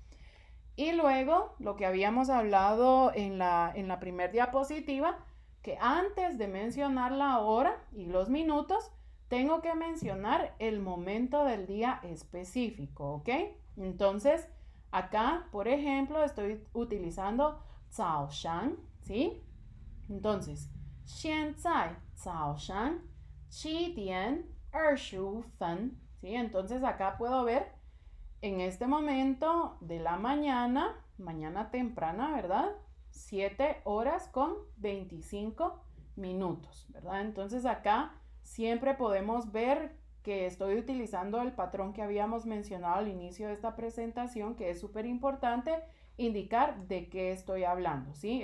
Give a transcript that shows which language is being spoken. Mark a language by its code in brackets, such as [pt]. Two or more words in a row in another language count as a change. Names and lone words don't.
[es] Y luego, lo que habíamos hablado en la primer diapositiva, que antes de mencionar la hora y los minutos, tengo que mencionar el momento del día específico, ¿ok? Entonces, acá, por ejemplo, estoy utilizando 早上, ¿sí? Entonces, [zh] 现在早上7点25分, [es] ¿sí? Entonces, acá puedo ver en este momento de la mañana, mañana temprana, ¿verdad? 7 horas con 25 minutos, ¿verdad? Entonces acá siempre podemos ver que estoy utilizando el patrón que habíamos mencionado al inicio de esta presentación, que es súper importante indicar de qué estoy hablando, ¿sí?